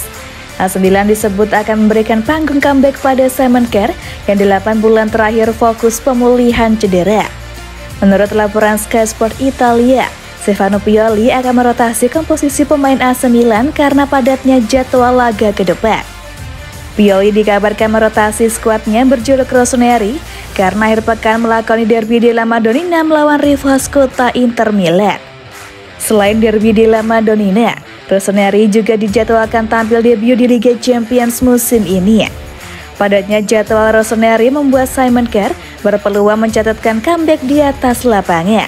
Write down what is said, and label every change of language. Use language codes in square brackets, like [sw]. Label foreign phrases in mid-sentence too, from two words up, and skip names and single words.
[id] AC Milan disebut akan memberikan panggung comeback pada Simon Kjær yang 8 bulan terakhir fokus pemulihan cedera. Menurut laporan Sky Sport Italia, Stefano Pioli akan merotasi komposisi pemain AC Milan karena padatnya jadwal laga ke depan. Pioli dikabarkan merotasi skuadnya berjuluk Rossoneri karena akhir pekan melakoni derby della Madonnina melawan rival kota Inter Milan. Selain derby della Madonnina, Rossoneri juga dijadwalkan tampil debut di Liga Champions musim ini. Padatnya jadwal Rossoneri membuat Simon Kjær berpeluang mencatatkan comeback di atas lapangan.